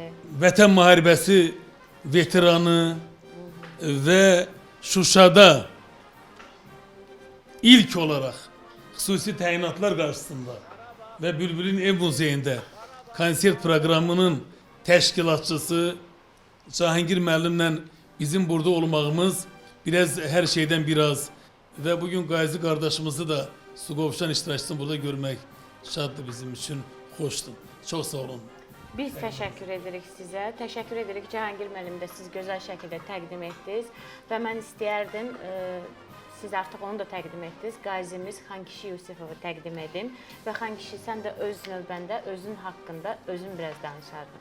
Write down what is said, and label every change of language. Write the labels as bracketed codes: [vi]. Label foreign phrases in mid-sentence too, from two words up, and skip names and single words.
[az] Vətən müharibəsi veteranı və Şuşada ilk olarak xüsusi təyinatlar qarşısında və Bülbülün Ev Muzeyində konsert proqramının təşkilatçısı Cahangir müəllimlə bizim burada olmağımız biraz [tr] her şeyden biraz ve bugün Qazi kardeşimizi de Suqovuşan iştirakçısını burada görmek şaddı bizim için, hoşdu. Çok sağ olun. [az] Biz təşəkkür edirik sizə. Təşəkkür edirik Cahangir müəllim də siz gözəl şəkildə təqdim etdiniz və mən istəyərdim siz artıq onu da təqdim etdiniz. Qazimiz Xankişi Yusifovu təqdim edim və Xankişi sən də öz növbəndə özün haqqında özün biraz danışardın.